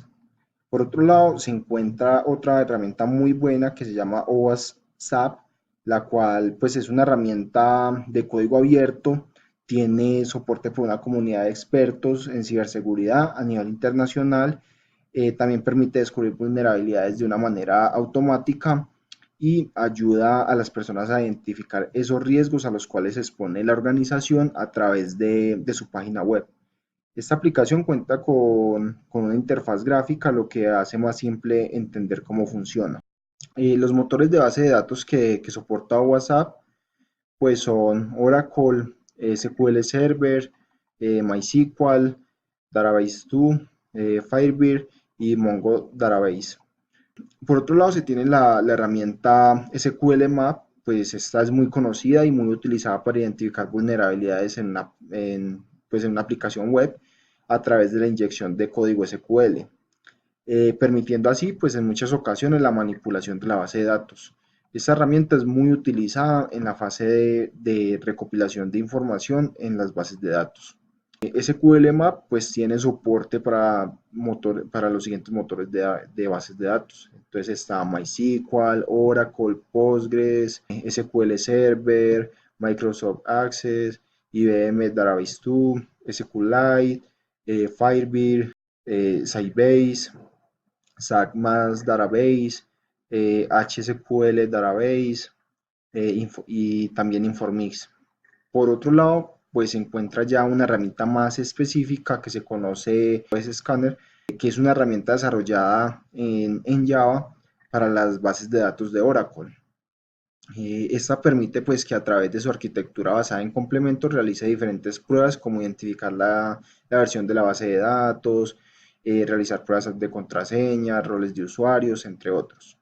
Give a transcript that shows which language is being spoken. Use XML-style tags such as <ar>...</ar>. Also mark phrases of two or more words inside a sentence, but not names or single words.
<es>Por otro lado, se encuentra otra herramienta muy buena que se llama OWASP, la cual pues es una herramienta de código abierto, tiene soporte por una comunidad de expertos en ciberseguridad a nivel internacional, también permite descubrir vulnerabilidades de una manera automática y ayuda a las personas a identificar esos riesgos a los cuales se expone la organización a través de su página web. Esta aplicación cuenta con una interfaz gráfica, lo que hace más simple entender cómo funciona. Los motores de base de datos que soporta WhatsApp pues son Oracle, SQL Server, MySQL, Database2, Firebird y Mongo Database. Por otro lado, se tiene la herramienta SQL Map, pues esta es muy conocida y muy utilizada para identificar vulnerabilidades pues en una aplicación web a través de la inyección de código SQL, permitiendo así, pues en muchas ocasiones, la manipulación de la base de datos. Esta herramienta es muy utilizada en la fase de recopilación de información en las bases de datos. SQL Map pues tiene soporte para los siguientes motores de bases de datos. Entonces está MySQL, Oracle, Postgres, SQL Server, Microsoft Access, IBM Database 2, SQLite, Firebird, Sybase, SAC Database, HSQL Database y también Informix. Por otro lado, pues se encuentra ya una herramienta más específica que se conoce pues Scanner, que es una herramienta desarrollada en Java para las bases de datos de Oracle. Esta permite pues que a través de su arquitectura basada en complementos realice diferentes pruebas como identificar la versión de la base de datos, realizar pruebas de contraseña, roles de usuarios, entre otros.</es>